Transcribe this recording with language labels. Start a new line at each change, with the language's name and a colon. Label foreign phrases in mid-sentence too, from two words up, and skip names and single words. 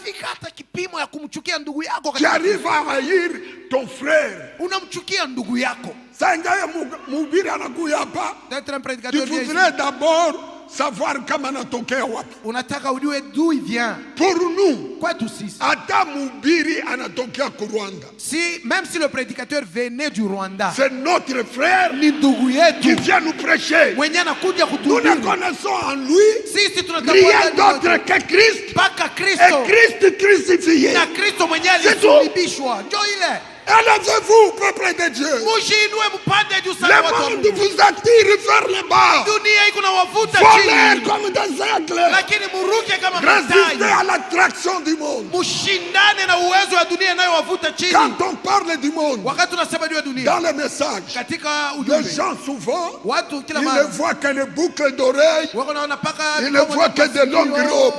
French: Tu arrives à haïr ton frère. Tu voudrais d'abord savoir comment
Swahili: anatokea wapi. Unataka ujue
French: d'où il vient. Pour nous,
Swahili: kwetu sisi, hata mhubiri anatokea ku Rwanda.
French: Même si le prédicateur venait du Rwanda, c'est notre frère
Swahili: ni ndugu yetu
French: qui vient nous prêcher.
Swahili: Mwenye anakuja kutuhubiri.
French: Nous ne connaissons en lui
Swahili: sisi
French: rien d'autre que Christ.
Swahili: Paka Kristo.
French: Et Christ crucifié.
Swahili: Na Kristo mwenye alisulubishwa. Njoo ile.
French: Élevez-vous, peuple de Dieu. Le monde vous attire vers le bas. Volez comme des aigles. Résistez à l'attraction du monde. Quand on parle du monde, dans le message, les gens souvent, ils ne voient que les boucles d'oreilles, ils ne voient que de longues robes.